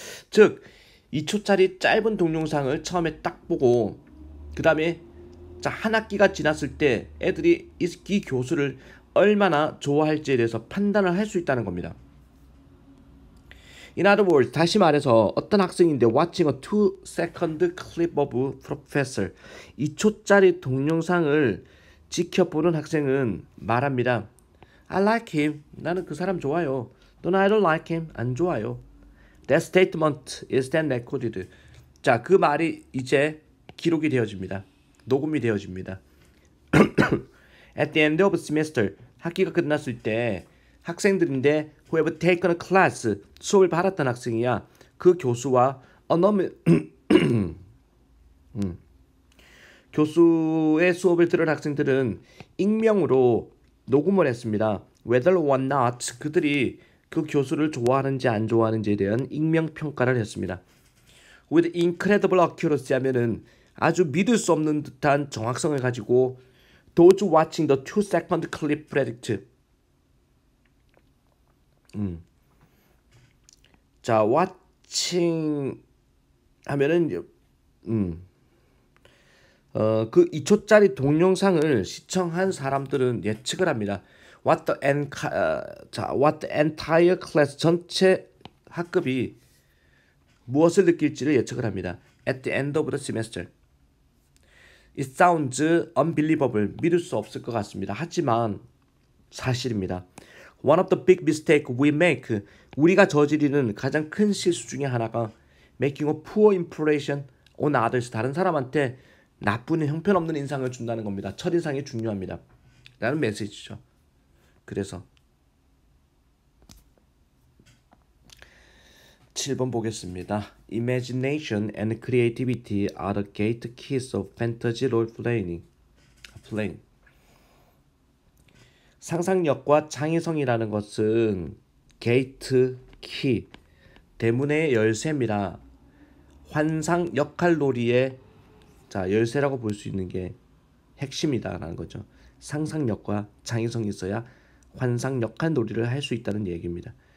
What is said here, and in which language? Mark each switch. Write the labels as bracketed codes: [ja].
[ko] 즉 2초짜리 짧은 동영상을 처음에 딱 보고 그 다음에 자, 한 학기가 지났을 때 애들이 이 교수를 얼마나 좋아할지에 대해서 판단을 할 수 있다는 겁니다. [en] In other words, [ko] 다시 말해서 어떤 학생인데 [en] watching a 2-second clip of professor [ko] 2초짜리 동영상을 지켜보는 학생은 말합니다. [en] I like him. [ko] 나는 그 사람 좋아요. 또는 [en] I don't like him. [ko] 안 좋아요. [en] That statement is then recorded. [ko] 자, 그 말이 이제 기록이 되어집니다. 녹음이 되어집니다. [en] At the end of semester, [ko] 학기가 끝났을 때 학생들인데 [en] who have taken a class, [ko] 수업을 받았던 학생이야. 그 교수와 교수의 수업을 들은 학생들은 익명으로 녹음을 했습니다. [en] Whether or not [ko] 그들이 그 교수를 좋아하는지 안 좋아하는지에 대한 익명 평가를 했습니다. [en] With incredible accuracy [ko] 하면은 아주 믿을 수 없는 듯한 정확성을 가지고 [en] those watching the 2-second clip predict. [ko] 자, watching 하면은 그 2초짜리 동영상을 시청한 사람들은 예측을 합니다. [en] What the entire class [ko] 전체 학급이 무엇을 느낄지를 예측을 합니다. [en] At the end of the semester. It sounds unbelievable. [ko] 믿을 수 없을 것 같습니다. 하지만 사실입니다. [en] One of the big mistakes we make. [ko] 우리가 저지르는 가장 큰 실수 중에 하나가 [en] making a poor impression on others. [ko] 다른 사람한테 나쁜 형편없는 인상을 준다는 겁니다. 첫인상이 중요합니다. 라는 메시지죠. 그래서 7번 보겠습니다. [en] Imagination and creativity are the gate keys of fantasy role playing. [ko] 상상력과 창의성이라는 것은 게이트 키, 대문의 열쇠입니다. 환상 역할놀이의 자 열쇠라고 볼 수 있는 게 핵심이다라는 거죠. 상상력과 창의성이 있어야 환상 역할놀이를 할 수 있다는 얘기입니다.